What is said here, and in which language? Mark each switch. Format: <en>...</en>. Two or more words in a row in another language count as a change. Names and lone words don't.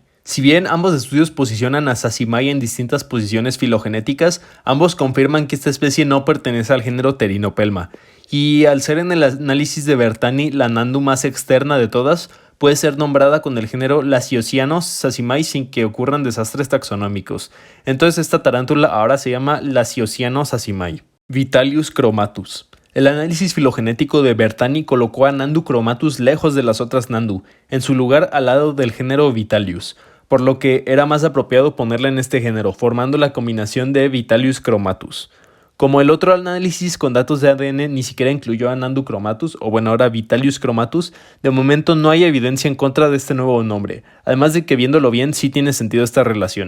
<es>Si bien ambos estudios posicionan a Sacimai en distintas posiciones filogenéticas, ambos confirman que esta especie no pertenece al género Pterinopelma, y al ser en el análisis de Bertani la Nandu más externa de todas, puede ser nombrada con el género Lasiociano sacimai sin que ocurran desastres taxonómicos. Entonces esta tarántula ahora se llama Lasiociano sacimai. Vitalius chromatus. El análisis filogenético de Bertani colocó a Nandu chromatus lejos de las otras Nandu, en su lugar al lado del género Vitalius, por lo que era más apropiado ponerla en este género, formando la combinación de Vitalius chromatus. Como el otro análisis con datos de ADN ni siquiera incluyó a Nandu chromatus, o bueno ahora Vitalius chromatus, de momento no hay evidencia en contra de este nuevo nombre, además de que viéndolo bien sí tiene sentido esta relación.</es>